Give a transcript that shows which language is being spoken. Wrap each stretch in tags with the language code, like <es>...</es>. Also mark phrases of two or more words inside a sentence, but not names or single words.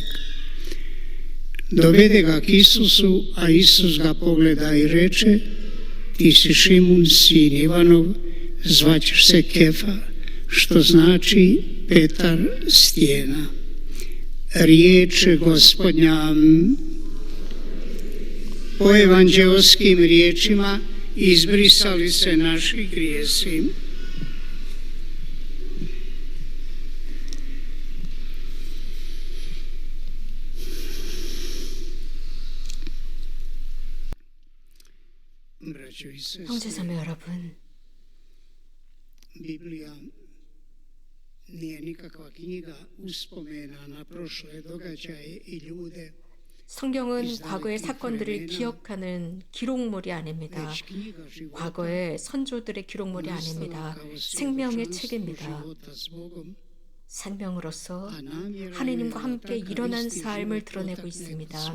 <hr>Dovede ga k Isusu, a Isus ga pogleda i reče: ti si Šimun, sin Ivanov, zvaćeš se Kefa, što znači Petar, stijena. Riječ Gospodnja. Po evanđeoskim riječima izbrisali se naši grijesi.</hr> <ko>형제자매 여러분,</ko> <hr>Biblija nije nikakva knjiga uspomena na prošle događaje i ljude.</hr> <ko>성경은 과거의 사건들을 기억하는 기록물이 아닙니다. 과거의 선조들의 기록물이 아닙니다. 생명의 책입니다. 생명으로서 하나님과 함께 일어난 삶을 드러내고 있습니다.</ko>